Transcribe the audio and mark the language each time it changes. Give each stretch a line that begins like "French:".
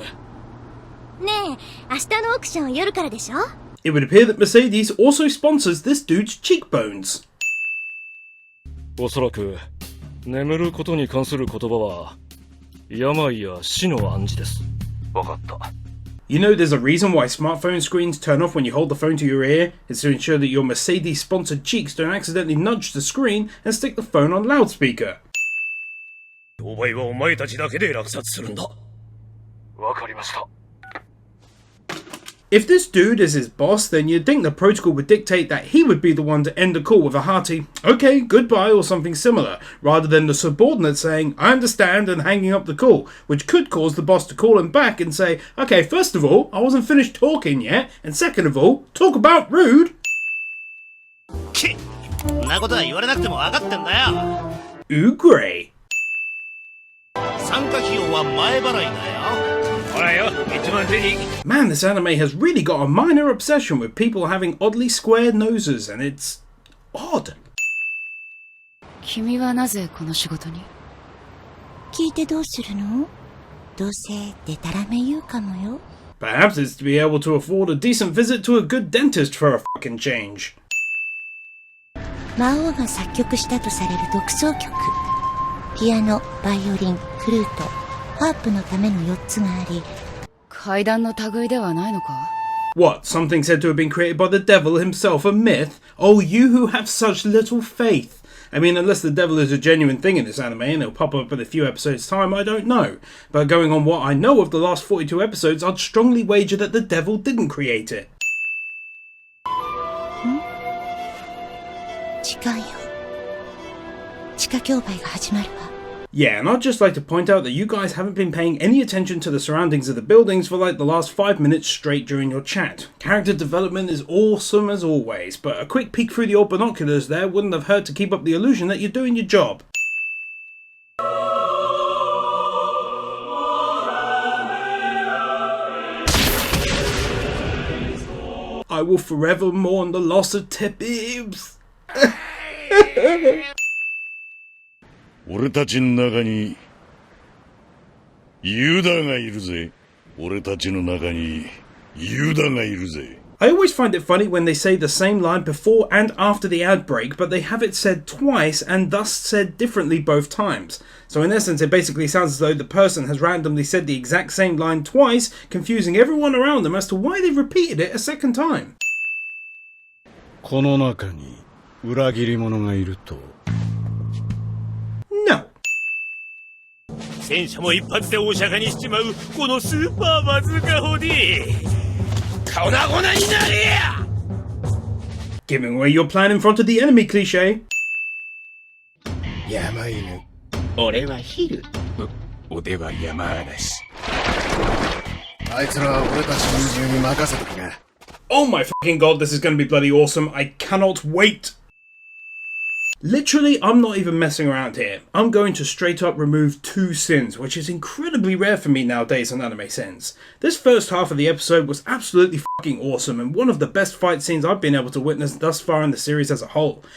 Japanese: ねえ、明日のオークション夜からでしょ？
English: It would appear that Mercedes also sponsors this dude's cheekbones.
Japanese: おそらく眠ることに関する言葉は病や死の暗示です。わかった。
English: You know there's a reason why smartphone screens turn off when you hold the phone to your ear? It's to ensure that your Mercedes-sponsored cheeks don't accidentally nudge the screen and stick the phone on loudspeaker.
Japanese: 商売はお前たちだけで落札するんだ。わかりました。
English: If this dude is his boss, then you'd think the protocol would dictate that he would be the one to end the call with a hearty, okay, goodbye, or something similar, rather than the subordinate saying, I understand, and hanging up the call, which could cause the boss to call him back and say, okay, first of all, I wasn't finished talking yet, and second of all, talk about rude.
Japanese: そんなことは言われなくても分かってんだよ。
English: Grey.
Japanese: 参加費用は前払いだよ。
English: Man, this anime has really got a minor obsession with people having oddly square noses, and it's odd.
Japanese: 君はなぜこの仕事に？聞いてどうするの？どうせデタラメ言うかもよ。
English: Perhaps it's to be able to afford a decent visit to a good dentist for a fucking change.
Japanese: 魔王が作曲したとされる独奏曲。ピアノ、バイオリン、フルート、ハープのための4つがあり。怪談の類ではないのか？
English: What, something said to have been created by the devil himself, a myth? Oh, you who have such little faith. I mean, unless the devil is a genuine thing in this anime and it'll pop up in a few episodes' time, I don't know. But going on what I know of the last 42 episodes, I'd strongly wager that the devil didn't create it.
Japanese: 時間よ。地下競売が始まるわ。
English: Yeah, and I'd just like to point out that you guys haven't been paying any attention to the surroundings of the buildings for like the last 5 minutes straight during your chat. Character development is awesome as always, but a quick peek through the old binoculars there wouldn't have hurt to keep up the illusion that you're doing your job. I will forever mourn the loss of Tebibs.
Japanese: 俺たちの中にユダがいるぜ。俺たちの中にユダがいるぜ。
English: I always find it funny when they say the same line before and after the ad break, but they have it said twice and thus said differently both times. So in essence, it basically sounds as though the person has randomly said the exact same line twice, confusing everyone around them as to why they've repeated it a second time.
Japanese: この中に裏切り者がいると。
English: No.
Japanese: 戦車も一発で大釈迦にしちまうこのスーパーバズーカ砲で粉々になれや
English: Giving away your plan in front of the enemy cliche.
Japanese: 山犬。俺はヒル。俺は山嵐。あいつらは俺たちの自由に任せときな。
English: Oh my fucking god, this is going to be bloody awesome. I cannot wait. Literally, I'm not even messing around here. I'm going to straight up remove 2 sins, which is incredibly rare for me nowadays in anime sins. This first half of the episode was absolutely fucking awesome and one of the best fight scenes I've been able to witness thus far in the series as a whole.